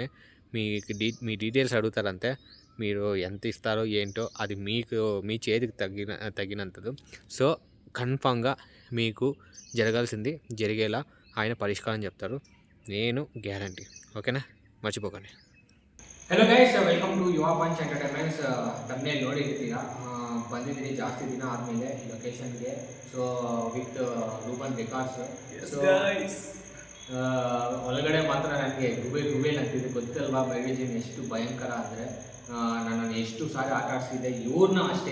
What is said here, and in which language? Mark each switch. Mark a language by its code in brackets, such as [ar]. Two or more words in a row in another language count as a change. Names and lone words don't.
[te] మీ డీటెయిల్స్ అడుగుతారంతే. మీరు ఎంత ఇస్తారో ఏంటో అది మీ చేతికి తగినంతది. సో కన్ఫామ్గా మీకు జరగాల్సింది జరిగేలా ఆయన పరిష్కారం చెప్తారు. నేను గ్యారంటీ. ఓకేనా? మర్చిపోకండి. [en] Hello guys, welcome to Yuva Punch Entertainments. [kn] ತಮ್ಮನೇಲಿ ನೋಡಿರ್ತೀರಾ, ಬಂದಿದ್ದೀನಿ ಜಾಸ್ತಿ ದಿನ ಆದಮೇಲೆ ಈ ಲೊಕೇಶನ್ಗೆ. [en] so with Ruban Records. [kn] ಸೊ ಒಳಗಡೆ ಮಾತ್ರ ನನಗೆ ಗುಬೇಲ್ ಅಂತಿದೆ. ಗೊತ್ತಲ್ವಾ ಮೆಡಿಜಿನ್ ಎಷ್ಟು ಭಯಂಕರ ಅಂದರೆ, ನನ್ನನ್ನು ಎಷ್ಟು ಸಾರಿ ಆಟ ಆಡಿಸಿದೆ, ಇವ್ರನ್ನ ಅಷ್ಟೇ.